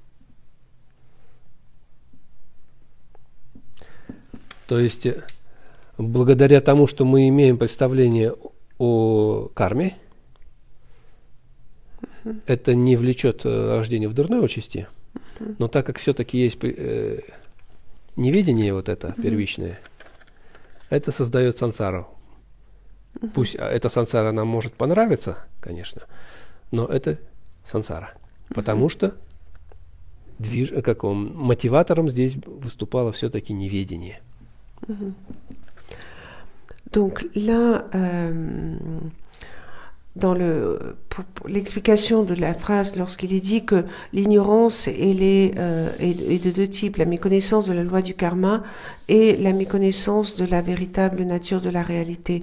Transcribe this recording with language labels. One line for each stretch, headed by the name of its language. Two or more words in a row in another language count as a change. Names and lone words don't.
Russian: То есть, благодаря тому, что мы имеем представление о карме, это не влечет рождение в дурной участи, но так как все-таки есть неведение вот это первичное, это создает сансару. Пусть эта сансара нам может понравиться, конечно, но это сансара, потому что мотиватором здесь выступало все-таки неведение.
French: Donc là, pour l'explication de la phrase, lorsqu'il est dit que l'ignorance est de deux types, la méconnaissance de la loi du karma et la méconnaissance de la véritable nature de la réalité.